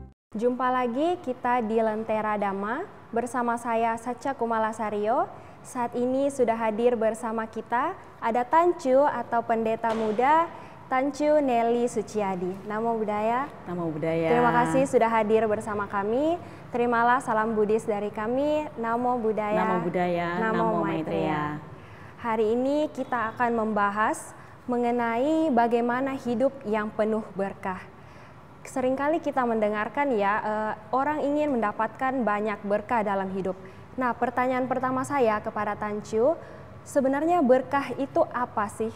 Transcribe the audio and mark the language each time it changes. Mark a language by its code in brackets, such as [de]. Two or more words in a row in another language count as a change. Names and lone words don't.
[id] Jumpa lagi kita di Lentera Dhamma bersama saya Sacha Kumalasario. Saat ini sudah hadir bersama kita ada Tancu atau pendeta muda Tancu Nelly Suciadi. [pi] Namo Buddhaya. Namo Buddhaya. [id] Terima kasih sudah hadir bersama kami. Terimalah salam Buddhis dari kami. [pi] Namo Buddhaya. Namo Buddhaya. Namo Maitreya. [id] Hari ini kita akan membahas mengenai bagaimana hidup yang penuh berkah. Seringkali kita mendengarkan orang ingin mendapatkan banyak berkah dalam hidup. Nah, pertanyaan pertama saya kepada Tancu, sebenarnya berkah itu apa sih?